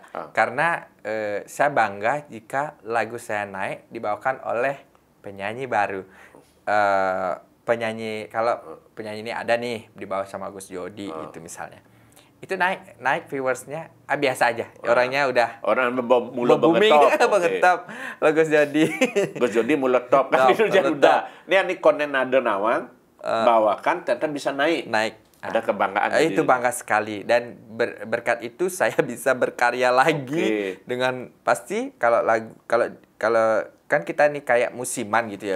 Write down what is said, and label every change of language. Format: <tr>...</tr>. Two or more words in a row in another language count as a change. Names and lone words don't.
<id>Karena saya bangga jika lagu saya naik dibawakan oleh penyanyi baru. Kalau penyanyi ini ada nih dibawa sama Gus Jody gitu misalnya. Itu naik viewersnya biasa aja. Orangnya udah mulai mengetop. Gus Jody. Gus Jody mulai top kan itu udah. Ini konen ada nawang bawakan ternyata bisa naik. Ada kebanggaan. Itu bangga sekali dan berkat itu saya bisa berkarya lagi dengan pasti kalau kan kita nih kayak musiman gitu ya.</id>